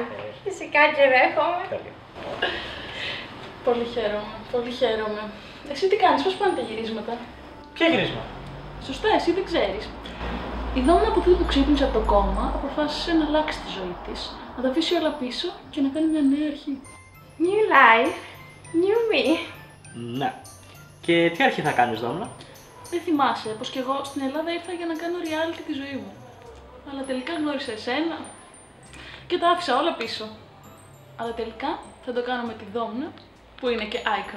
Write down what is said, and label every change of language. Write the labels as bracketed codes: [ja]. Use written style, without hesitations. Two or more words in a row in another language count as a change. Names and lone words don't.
[el] Φυσικά και δέχομαι. Πολύ χαίρομαι, πολύ χαίρομαι. Εσύ τι κάνεις, πώς πάνε τα γυρίσματα? Ποια γυρίσμα? Σωστά, εσύ δεν ξέρεις. Η Δόμνα από τότε που ξύπνησε από το κόμμα αποφάσισε να αλλάξει τη ζωή της, να τα αφήσει όλα πίσω και να κάνει μια νέα αρχή. [en] New life, new me. [el] Ναι. Και τι αρχή θα κάνεις, Δόμνα? Δεν θυμάσαι πως κι εγώ στην Ελλάδα ήρθα για να κάνω reality τη ζωή μου. Αλλά τελικά γνώρισα εσένα και τα άφησα όλα πίσω. Αλλά τελικά θα το κάνω με τη Δόμνα που είναι και icon.